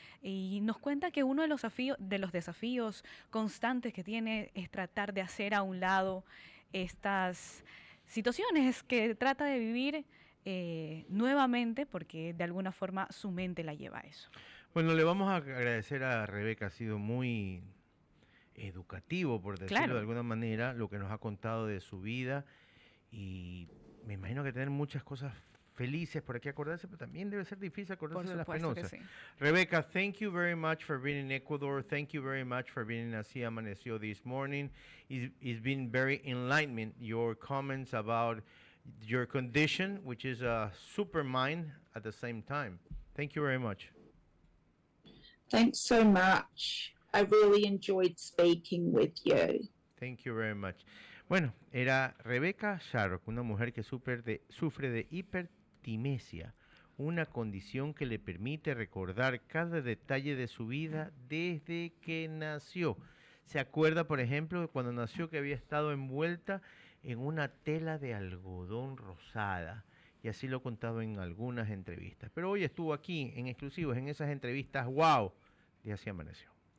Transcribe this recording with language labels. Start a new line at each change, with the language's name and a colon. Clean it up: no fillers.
Spanish: Y nos cuenta que uno de los desafíos constantes que tiene es tratar de hacer a un lado estas situaciones que trata de vivir nuevamente, porque de alguna forma su mente la lleva a eso. Bueno, le vamos a agradecer a Rebeca, ha sido muy educativo, por decirlo de alguna manera, lo que nos ha contado de su vida, y me imagino que tener muchas cosas felices por aquí acordarse, pero también debe ser difícil acordarse de las penosas. Sí.
English: Rebecca, thank you very much for being in Ecuador. Thank you very much for being in Así Amaneció this morning. It's been very enlightening, your comments about your condition, which is a super mind at the same time. Thank you very much. Thanks so much. I really enjoyed speaking with you. Thank you very much.
Spanish: Bueno, era Rebecca Sharrock, una mujer que sufre de hipertimesia, una condición que le permite recordar cada detalle de su vida desde que nació. Se acuerda, por ejemplo, de cuando nació que había estado envuelta en una tela de algodón rosada, y así lo ha contado en algunas entrevistas. Pero hoy estuvo aquí en exclusivos, en esas entrevistas, wow, de Así Amaneció.